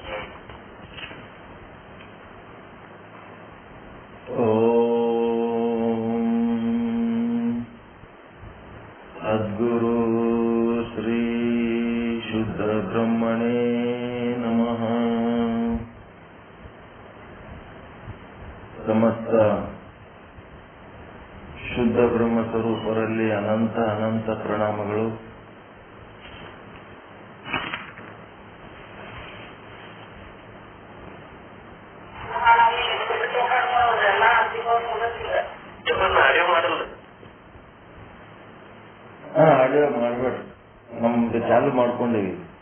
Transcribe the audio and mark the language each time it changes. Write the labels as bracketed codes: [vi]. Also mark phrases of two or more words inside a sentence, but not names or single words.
[sa] ओम सद्गुरु श्री शुद्ध ब्रह्मणे नमः. [kn] ಸಮಸ್ತ ಶುದ್ಧ ಬ್ರಹ್ಮ ಸ್ವರೂಪರಲ್ಲಿ ಅನಂತ ಅನಂತ ಪ್ರಣಾಮಗಳು. ಆಡಿಯೋ ಮಾಡ್ಬೇಡ್ರಿ, ನಮ್ದು ಚಾಲು ಮಾಡ್ಕೊಂಡೀವಿ.